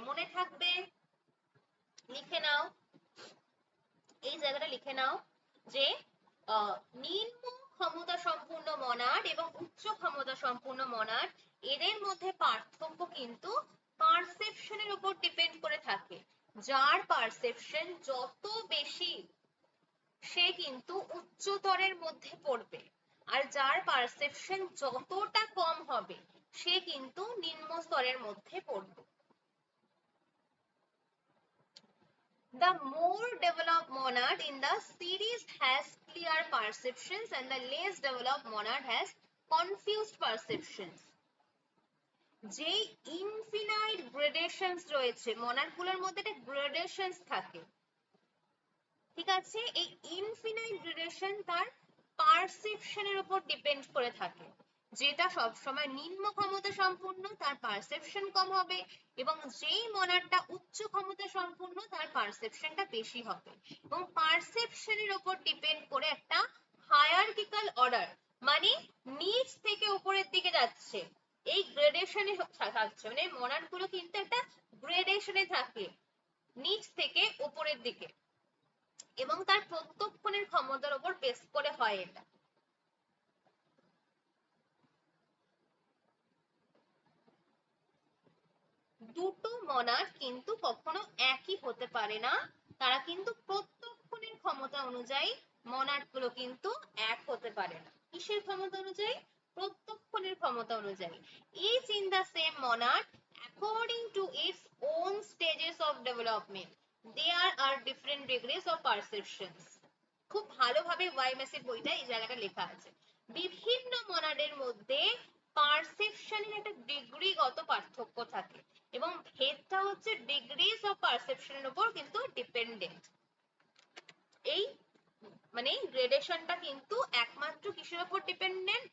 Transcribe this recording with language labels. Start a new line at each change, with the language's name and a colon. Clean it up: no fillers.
Bangla: মনে থাকবে, লিখে নাও, এই জায়গাটা লিখে নাও যে নিম্ন ক্ষমতা সম্পূর্ণ মনাড এবং উচ্চ ক্ষমতা সম্পূর্ণ মনাড, এদের মধ্যে পার্থক্য কিন্তু পারসেপশনের উপর ডিপেন্ড করে থাকে। যার পারসেপশন যত বেশি সে কিন্তু উচ্চতরের মধ্যে পড়বে, আর যার পারসেপশন যতটা কম হবে সে কিন্তু নিম্ন স্তরের মধ্যে পড়বে।
English: The more developed monad in the series has clear perceptions and the less developed monad has confused perceptions.
Bangla: যে ইনফিনাইট গ্রেডেশনস রয়েছে মনাড গুলোর মধ্যে একটা গ্রেডেশনস থাকে, ঠিক আছে? এই ইনফিনাইট গ্রেডেশন তার পারসেপশনের উপর ডিপেন্ড করে থাকে, যেটা সব সময় নিম্ন ক্ষমতা সম্পূর্ণ তার পারসেপশন কম হবে, এবং যেই মনাডটা উচ্চ ক্ষমতা সম্পূর্ণ তার পারসেপশনটা বেশি হবে, এবং পারসেপশনের উপর ডিপেন্ড করে একটা হায়ারার্কিক্যাল অর্ডার, মানে নিচ থেকে উপরের দিকে যাচ্ছে, এই গ্রেডেশনে থাকছে, মানে মনাড গুলো কিন্তু একটা গ্রেডেশনে থাকে নিচ থেকে উপরের দিকে, এবং তার প্রত্যক্ষণের ক্ষমতার উপর বেস করে হয় এটা। দুটো মনাড কিন্তু কখনো একই হতে পারে না, তারা কিন্তু প্রত্যক্ষণের ক্ষমতা অনুযায়ী মনাড গুলো কিন্তু এক হতে পারে না। কিসের ক্ষমতা অনুযায়ী? প্রত্যক্ষণের ক্ষমতা অনুযায়ী।
English: Each in the same monad according to its own stages of development there are different degrees of perceptions.
Bangla: খুব ভালোভাবে ওয়াইএমএস এর বইটা এই জায়গাটা লেখা আছে, বিভিন্ন মনাডের মধ্যে পারসেপশনের একটা ডিগ্রিগত পার্থক্য থাকে, এবং ভেদটা হচ্ছে ডিগ্রিজ অফ পারসেপশনের উপর কিন্তু ডিপেন্ডেন্ট। এই মানে গ্রেডেশনটা কিন্তু একমাত্র কিসের উপর ডিপেন্ডেন্ট?